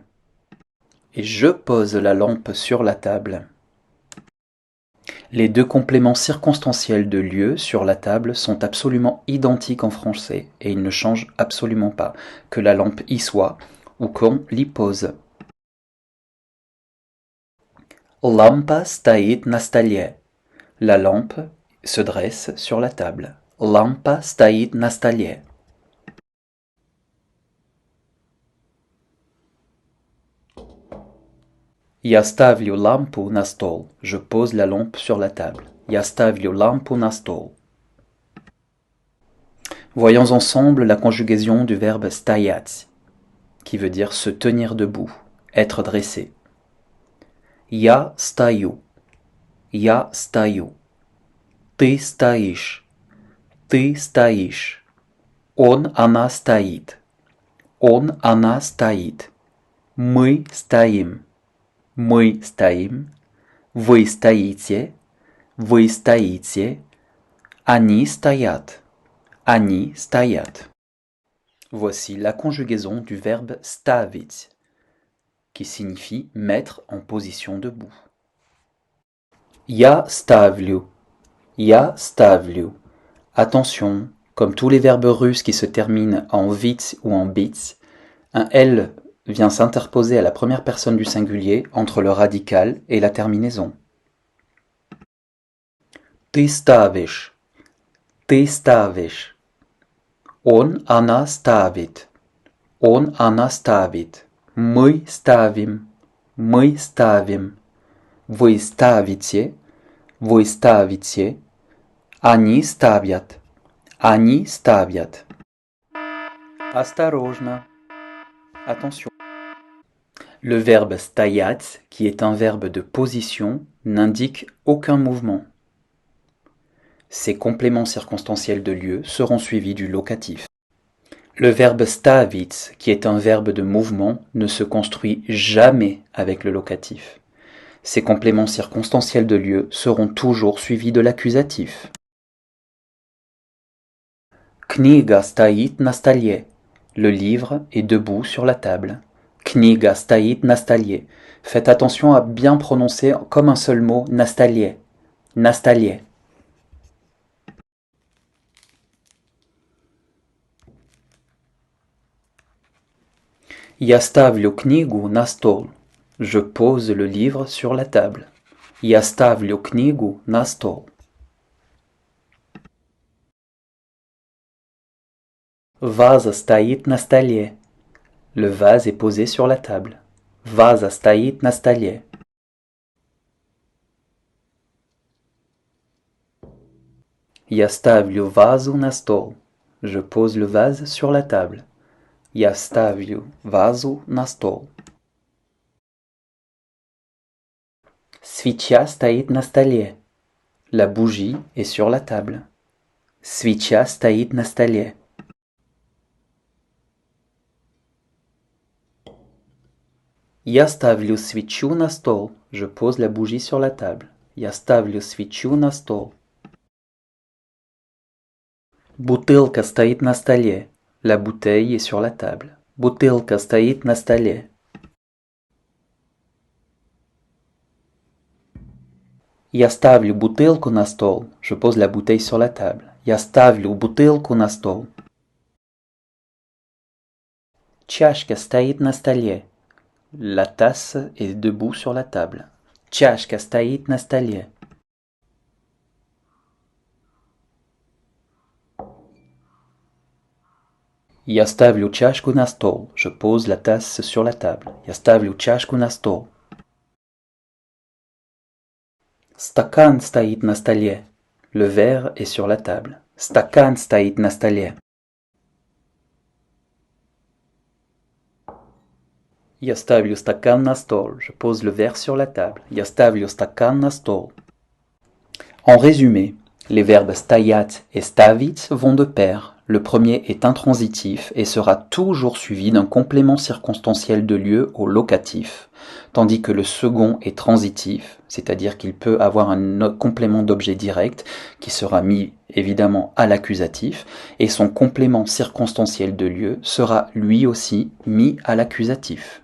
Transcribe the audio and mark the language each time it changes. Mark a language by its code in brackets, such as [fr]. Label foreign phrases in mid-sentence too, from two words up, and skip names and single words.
[fr] Et je pose la lampe sur la table. Les deux compléments circonstanciels de lieu sur la table sont absolument identiques en français et ils ne changent absolument pas, que la lampe y soit ou qu'on l'y pose. [ru] Lampa стоит на столе. [fr] La lampe se dresse sur la table. [ru] Lampa стоит на столе. Я ставлю лампу на стол. [fr] Je pose la lampe sur la table. [ru] Я ставлю лампу на стол. [fr] Voyons ensemble la conjugaison du verbe стоять, qui veut dire se tenir debout, être dressé. [ru] Я стою. Я стою. Ты стоишь. Ты стоишь. Он, она стоит. Он, она стоит. Мы стоим. Мы стоим. Вы стоите. Вы стоите. Они стоят. Они стоят. [fr] Voici la conjugaison du verbe stavit, qui signifie mettre en position debout. [ru] Я ставлю. Я ставлю. [fr] Attention, comme tous les verbes russes qui se terminent en vit ou en bit, un L vient s'interposer à la première personne du singulier entre le radical et la terminaison. [ru] Ты ставишь. Ты ставишь. Он, она ставит. Он, она ставит. Мы ставим. Мы ставим. Вы ставите. Вы ставите. Они ставят. Они ставят. Осторожно. [fr] Attention. Le verbe стоять, qui est un verbe de position, n'indique aucun mouvement. Ses compléments circonstanciels de lieu seront suivis du locatif. Le verbe stavit, qui est un verbe de mouvement, ne se construit jamais avec le locatif. Ses compléments circonstanciels de lieu seront toujours suivis de l'accusatif. [ru] Книга стоит на столе. [fr] Le livre est debout sur la table. [ru] Книга стоит на столе. [fr] Faites attention à bien prononcer comme un seul mot [ru] на столе. На столе. Я ставлю книгу на стол. [fr] Je pose le livre sur la table. [ru] Я ставлю книгу на стол. Ваза стоит на столе. [fr] Le vase est posé sur la table. [ru] Ваза стоит на столе. Я ставлю вазу на стол. [fr] Je pose le vase sur la table. [ru] Я ставлю вазу на стол. Свеча стоит на столе. [fr] La bougie est sur la table. [ru] Свеча стоит на столе. Я ставлю свечу на стол. [fr] Je pose la bougie sur la table. [ru] Я ставлю свечу на стол. Бутылка стоит на столе. [fr] La bouteille est sur la table. [ru] Бутылка стоит на столе. Я ставлю бутылку на стол. [fr] Je pose la bouteille sur la table. [ru] Я ставлю бутылку на стол. Чашка стоит на столе. [fr] La tasse est debout sur la table. [ru] Чашка стоит на столе. Я ставлю чашку на стол. [fr] Je pose la tasse sur la table. [ru] Я ставлю чашку на стол. Стакан стоит на столе. [fr] Le verre est sur la table. [ru] Стакан стоит на столе. Я ставлю стакан на стол. [fr] Je pose le verre sur la table. [ru] Я ставлю стакан на стол. [fr] En résumé, les verbes стоять et ставить vont de pair. Le premier est intransitif et sera toujours suivi d'un complément circonstanciel de lieu au locatif, tandis que le second est transitif, c'est-à-dire qu'il peut avoir un complément d'objet direct qui sera mis évidemment à l'accusatif, et son complément circonstanciel de lieu sera lui aussi mis à l'accusatif.